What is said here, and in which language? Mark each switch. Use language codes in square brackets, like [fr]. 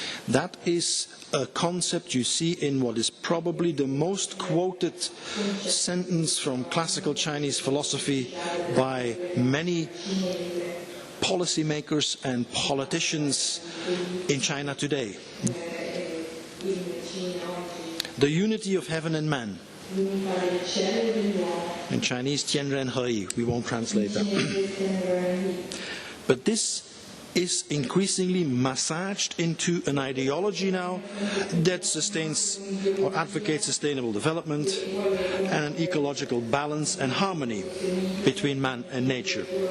[en] that is a concept you see in what is probably the most quoted sentence from classical Chinese philosophy by many policymakers and politicians in China today. The unity of heaven and man. [it] L'unità del cielo e dell'uomo. [en] In Chinese, Tian Ren Hei. We won't translate that. But this is increasingly massaged into an ideology now that sustains or advocates sustainable development and an ecological balance and harmony between man and nature.